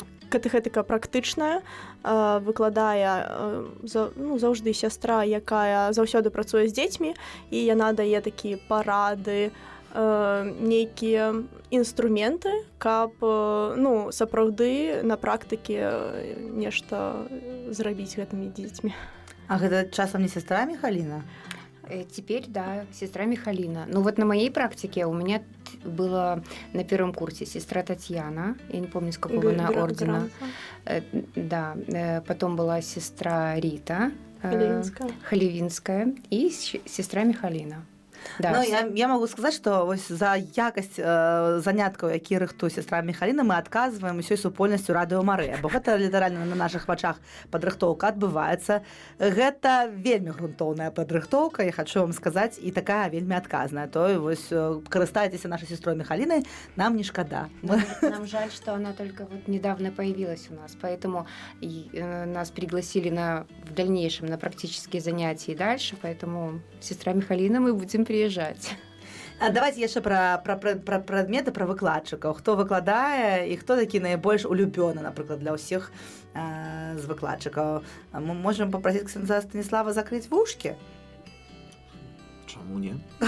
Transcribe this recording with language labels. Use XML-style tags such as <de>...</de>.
<be>катэхетыка практычная, выкладае заўжды сястра, якая заўсёды працуе з дзецьмі, і яна дае такія парады, нейкія інструменты, каб сапраўды на практыке нешта зрабіць гэтымі дзецьмі.</be> <ru>А гэта часам не сестра Михалина? Теперь, да, сестра Михалина. Ну вот на моей практике у меня было на первом курсе сестра Татьяна, я не помню, с какого она ордена. Да, потом была сестра Рита Халевинская и сестра Михалина. Да.</ru> <be>Ну, я могу сказаць, што вось за якасць заняткаў, які рыхтуе сестра Михалина, мы адказваем усёй супольнасцю радыё Марыя, бо гэта літаральна на нашых вачах падрыхтоўка адбываецца. Гэта вельмі грунтоўная падрыхтоўка, я хочу вам сказаць, і такая вельмі адказная. То вось карыстайцеся нашай сестрой Михалинай, нам не шкада.</be> <ru>Нам жаль, что она только вот недавно появилась у нас, поэтому нас пригласили в дальнейшем на практические занятия и дальше, поэтому сестра Михалина, мы будем приезжать.</ru> <be>А давайте яшчэ пра прадметы, пра выкладчыкаў. Хто выкладае і хто такі найбольш улюбёны, напрыклад, для ўсіх з выкладчыкаў. Мы можам папрасіць ксяндза Станіслава закрыць вушкі? Чаму не?</be>